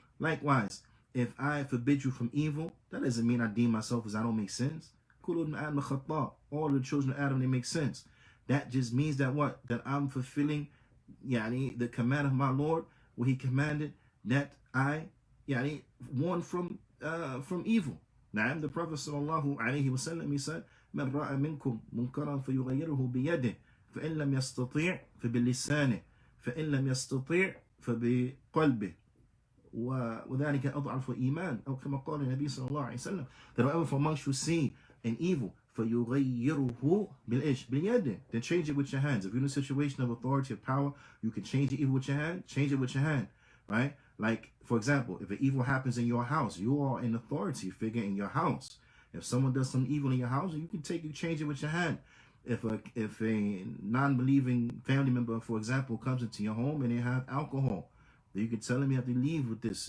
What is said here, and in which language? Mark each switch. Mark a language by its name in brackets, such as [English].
[English] Likewise, if I forbid you from evil, that doesn't mean I deem myself as I don't make sins. All the children of Adam, they make sins. That just means that what? That I'm fulfilling the command of my Lord, where he commanded that I warn from evil. Now, the Prophet sallallahu alayhi wa sallam, he said, [Arabic] من رأى منكم منكرا فيغيره بيده فإن لم يستطيع فبلسانه فإن لم يستطيع فبقلبه وذلك أضعف الإيمان, أو كما قال النبي صلى الله عليه وسلم, [English] that whoever from amongst you see an evil [Arabic] فيغيره باليد, [English] then change it with your hands. If you're in a situation of authority, of power, you can change the evil with your hand. Change it with your hand, right? Like, for example, if an evil happens in your house, you are an authority figure in your house. If someone does some evil in your house, you can change it with your hand. If a non-believing family member, for example, comes into your home and they have alcohol, then you can tell them you have to leave with this.